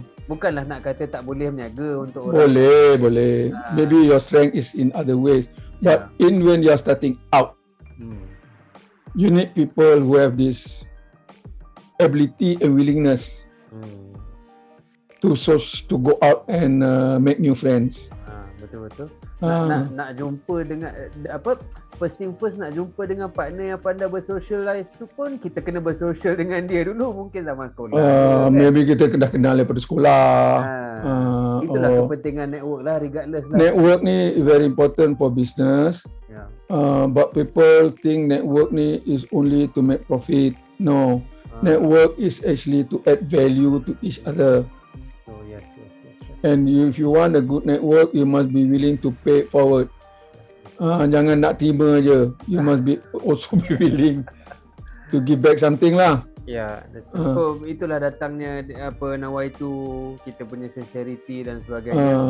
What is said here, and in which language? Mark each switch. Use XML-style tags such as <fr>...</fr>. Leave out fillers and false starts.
<ms>Bukanlah nak kata tak boleh berniaga untuk orang. Boleh.</ms> <en>Maybe your strength is in other ways. But when you are starting out, you need people who have this ability and willingness to go out and make new friends.</en> <ms>Betul. Nak jumpa dengan</ms> <en>first thing first,</en> <ms>nak jumpa dengan partner yang pandai bersocialize tu pun kita kena bersosial dengan dia dulu, mungkin zaman sekolah.</ms> <en>Maybe</en> <ms>kita kena kenal daripada sekolah. Itulah kepentingan network lah,</ms> <en>regardless</en> <ms>lah.</ms> <en>Network ni very important for business. But people think network ni is only to make profit. No. Network is actually to add value to each other. Yes. And if you want a good network, you must be willing to pay forward.</en> <ms>Jangan nak terima je.</ms> <en>You must also be willing to give back something lah.</en> <ms>Ya, so itulah datangnya nawaitu, kita punya sincerity dan sebagainya.</ms>